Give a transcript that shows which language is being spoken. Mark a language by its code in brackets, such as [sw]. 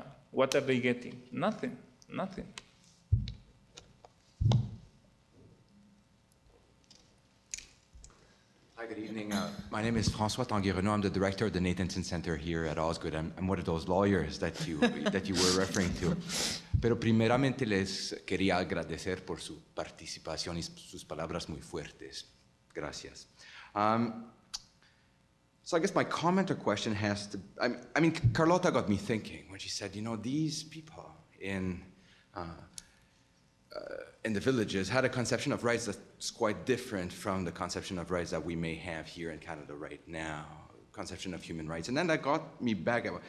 [en] What are they getting? Nothing, nothing. Hi, good evening. My name is François Tanguay-Renaud. I'm the director of the Nathanson Center here at Osgoode. I'm one of those lawyers that you were referring to. [es] Pero primeramente les quería agradecer por su participación y sus palabras muy fuertes. Gracias. [en] So I guess my comment or question has to, I mean, Carlota got me thinking when she said, you know, these people in the villages had a conception of rights that's quite different from the conception of rights that we may have here in Canada right now, conception of human rights. And then that got me back.